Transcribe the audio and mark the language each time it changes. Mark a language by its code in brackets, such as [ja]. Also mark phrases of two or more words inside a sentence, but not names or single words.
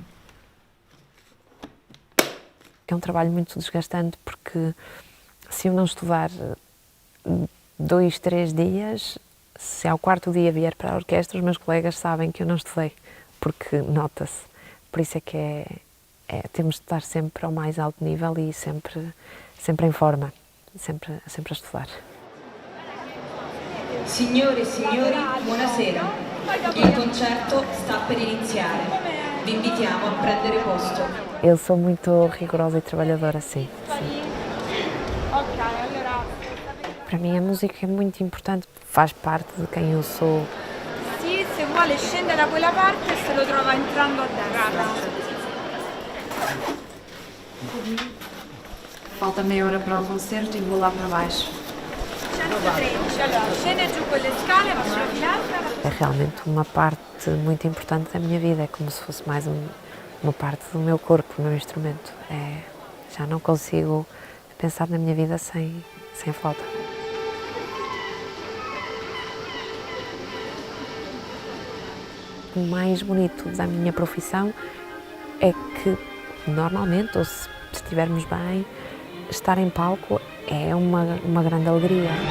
[pt] É um trabalho muito desgastante porque Se eu não estudar 2, 3 dias, se ao 4º dia vier para a orquestra, os meus colegas sabem que eu não estudei, porque nota-se. Por isso é que temos de estar sempre ao mais alto nível e sempre em forma, sempre a estudar. [it] Signore e signori, buonasera. Il concerto sta per iniziare. Vi invitiamo a prendere posto. [pt] Eu sou muito rigorosa e trabalhadora, sim. Para mim a música é muito importante, faz parte de quem eu sou. [it] Sì, se vuole scende da quella parte se lo trova entrando a destra. [pt] Falta meia hora para o concerto e vou lá para baixo. 113, [it] allora scende giù quelle scale, faccio la finestra. [pt] É realmente uma parte muito importante da minha vida, é como se fosse mais uma parte do meu corpo, o meu instrumento. Já não consigo pensar na minha vida sem a flauta. O mais bonito da minha profissão é que, normalmente, ou se estivermos bem, estar em palco é uma grande alegria.